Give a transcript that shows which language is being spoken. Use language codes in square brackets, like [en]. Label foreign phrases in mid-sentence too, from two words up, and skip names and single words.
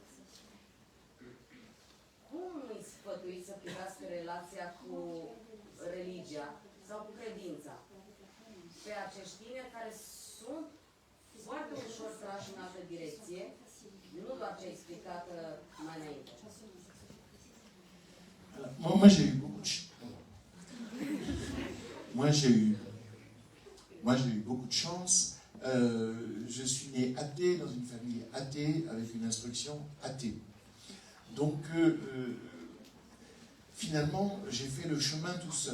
[ro] Cum îi sfătuiți să privească relația cu religia sau cu credința pe acești tineri care sunt foarte ușor trași în altă direcție, nu doar ce a explicat mai înainte? [fr] Moi j'ai eu beaucoup de beaucoup de chance. Je suis né athée dans une famille athée avec une instruction athée. Donc finalement j'ai fait le chemin tout seul.